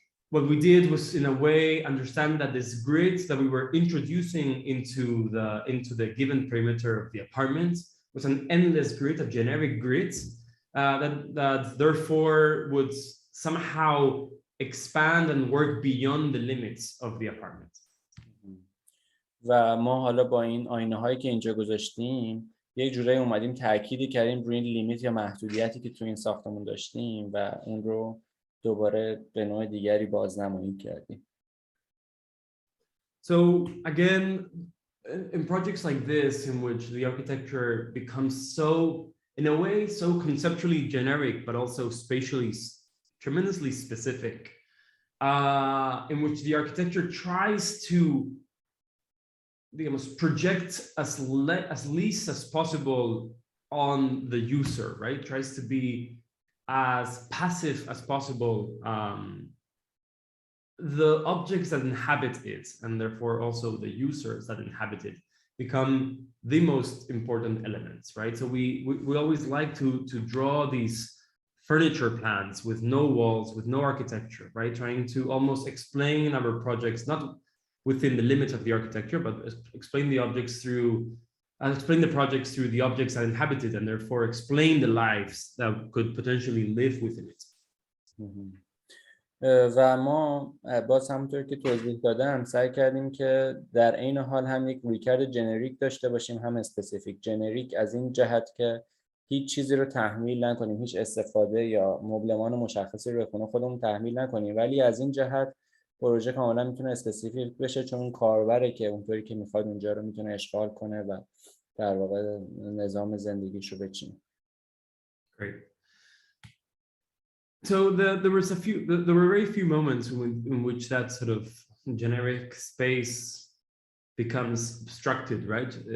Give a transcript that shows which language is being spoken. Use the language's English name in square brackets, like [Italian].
[English] What we did was, in a way, understand that this grid that we were introducing into the given perimeter of the apartment was an endless grid, a generic grid that therefore would somehow expand and work beyond the limits of the apartment. [Persian] و ما حالا با این آینه هایی که اینجا گذاشتیم یک جورایی اومدیم تأکیدی کردیم روی این لیمیت یا محدودیتی که تو این ساختمون داشتیم و اون رو دوباره به نوع دیگری بازنمایی کردیم. [English] So again, in projects like this, in which the architecture becomes so, in a way, so conceptually generic, but also spatially tremendously specific, in which the architecture tries to project as least as possible on the user, right? Tries to be as passive as possible. The objects that inhabit it, and therefore also the users that inhabit it, become the most important elements, right? So we always like to draw these furniture plans with no walls, with no architecture, right? Trying to almost explain our projects, not within the limits of the architecture, but explain the objects through, explain the projects through the objects that inhabit it, and therefore explain the lives that could potentially live within it. [Persian] و ما باز همونطور که توضیح دادم سعی کردیم که در عین حال هم یک رویکرد جنریک داشته باشیم، هم اسپسیفیک. جنریک از این جهت که هیچ چیزی رو تحمیل نکنیم، هیچ استفاده یا مبلمان مشخصی رو خونه خودمون تحمیل نکنیم، ولی از این جهت پروژه کاملا میتونه اسپسیفیک بشه، چون اون کاربره که اونطوری که میخواد اونجا رو میتونه اشغال کنه و در واقع نظام زندگیش رو بچینه. [English] Great. So there were very few moments in which that sort of generic space becomes obstructed, right?